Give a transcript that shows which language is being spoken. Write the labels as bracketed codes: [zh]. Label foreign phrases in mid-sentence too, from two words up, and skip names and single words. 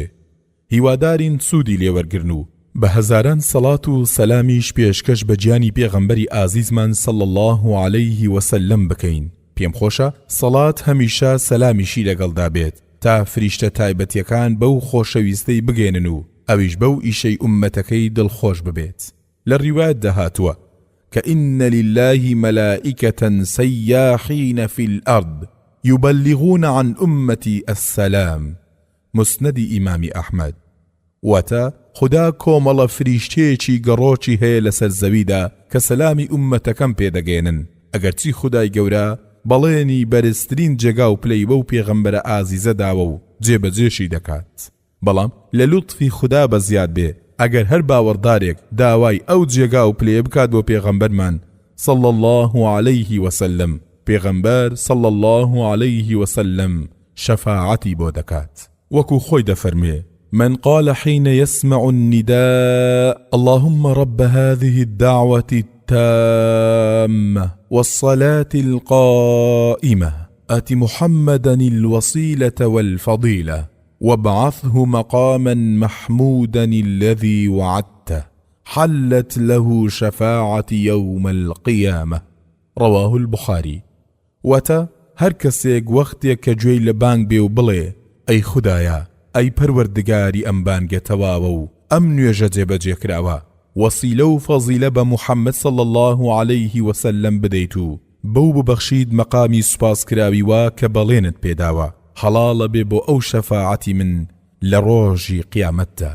[ckb] هیوادارین سوودی لێوەرگرن و بە هەزاران سەڵات و سەلامیش پێشکەش بە گیانی پێغەمبەری ئازیزمان [ar] صلی الله عليه وسلم [ckb] بکەین. پێم خۆشە سەڵات هەمیشە سەلامیشی لەگەڵدا بێت تا فریشتە تایبەتیەکان بەو خۆشەویستەی بگێنن و ئەویش بەو ئیشەی ئومەتەکەی دڵخۆش ببێت. لە ڕیوایەت دەهاتووە [ar] كإن لله ملائكة سياحين في الأرض يبلغون عن أمتي السلام. مسند إمام أحمد. [ckb] وتا خدا کۆمەڵە فریشتەیەکی گەڕۆکی هەیە لەسەر زەویدا کە سەلامی ئومەتەکەم پێدەگەێنن. ئەگەرچی خودای گەورە بەڵێنی بەرزترین جێگا و پلەی بەو پێغەمبەرە ئازیزە داوە و جێبەجێشی دەکات، بەڵام لە لوتفی خدا بەزیاد بێ ئەگەر هەر باوەڕدارێک داوای ئەو جێگا و پلێ بکات بۆ پێغەمبەرمان [ar] صلی الله عليه وسلم، [ckb] پێغەمبەر [ar] صلی الله عليه وسلم [ckb] شەفاعەتی بۆ دەکات. وەکو خۆی دەفەرمێ [ar] من قال حين يسمع النداء اللهم رب هذه الدعوة التامة والصلاة القائمة آت محمدا الوسيلة والفضيلة وابعثه مقاما محمودا الذي وعدته حلت له شفاعة يوم القيامة. رواه البخاري. [ckb] وتا هر کەسێک وەختێک کە گوێی لە بانگ بێ و بڵێ ئەی خودایە ئەی پەروەردگاری ئەم بانگە تەواوە و ئەم نوێژە جێبەجێکراوە، وەسیلە و فەزیلە بە محەممەد [ar] صلی الله عليه وسلم [ckb] بدەیت و بەو ببەخشید مەقامی سوپاسکراوی وا کە بەڵێنت پێداوە، حەڵاڵە بێ بۆ ئەو شەفاعەتی من لە ڕۆژی قیامەتدا.